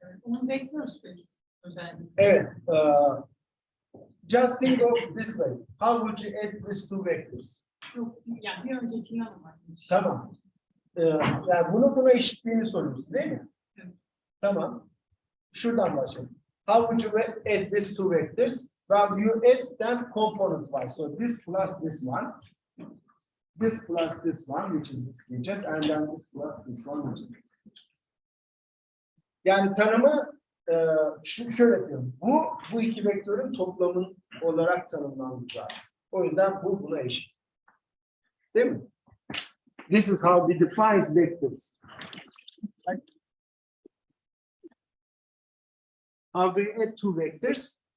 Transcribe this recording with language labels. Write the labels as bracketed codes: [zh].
[tr] Onu bekliyoruz biz özellikle. Evet. [en] Just think of this way. How would you add these two vectors? [tr] Yok, yani bir öncekinden ama. Tamam. Yani buna eşitliğini soruyoruz değil mi? Evet. Tamam. Şuradan başlayalım. [en] How would you add these two vectors? Well, you add them component wise. So this plus this one. This plus this one, which is this gadget, and then this plus this one, which is this gadget. [tr] Yani tanımı şöyle yapıyorum. Bu iki vektörün toplamın olarak tanımlanacak. O yüzden bu buna eşit. Değil mi? [en] This is how we define vectors. Right? How do you add two vectors?